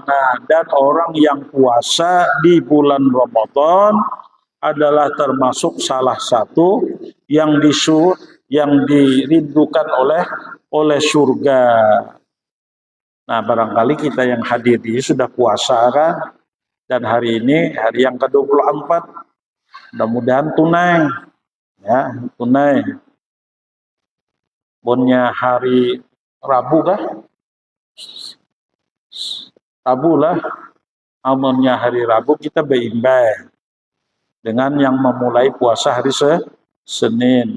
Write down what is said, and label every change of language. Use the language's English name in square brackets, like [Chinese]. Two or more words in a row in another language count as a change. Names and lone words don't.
[Indonesian] Nah, dan orang yang puasa di bulan Ramadan adalah termasuk salah satu yang dirindukan oleh surga. Nah, barangkali kita yang hadir ini sudah puasa kan, dan hari ini hari yang ke-24. Mudah-mudahan tunai. Ya, tunai. [Banjar] Bonnya hari Rabu kah? Rabu lah. [Indonesian] Amunnya hari Rabu kita berimbang dengan yang memulai puasa hari Senin.